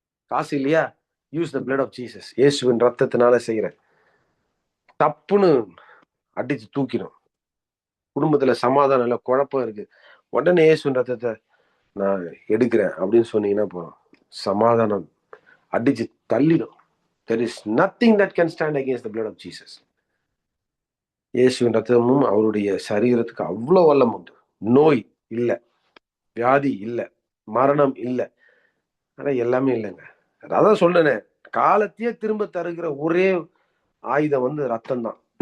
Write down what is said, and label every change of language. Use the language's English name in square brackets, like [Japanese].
[Tamil] காசு இல்லையா, [English] Use the blood of Jesus. [Tamil] இயேசுவின் ரத்தத்தினால செய்யற தப்புன்னு அடிச்சு தூக்கிடும். குடும்பத்துல சமாதானம் இல்லை, குழப்பம் இருக்கு, உடனே இயேசுவின் ரத்தத்தை நான் எடுக்கிறேன் அப்படின்னு சொன்னீங்கன்னா போதும், சமாதானம் அடிச்சு தள்ளிடும். [English] There is nothing that can stand against the blood of Jesus. [Tamil] இயேசுவின் ரத்தமும் அவருடைய சரீரத்துக்கு அவ்வளோ வல்லம் உண்டு. நோய் இல்லை, வியாதி இல்லை, மரணம் இல்லை, ஆனா எல்லாமே இல்லைங்க. அதான் சொன்னேனே, காலத்தையே திரும்ப தருகிற ஒரே ஆயுதம் வந்து ரத்தம் தான்.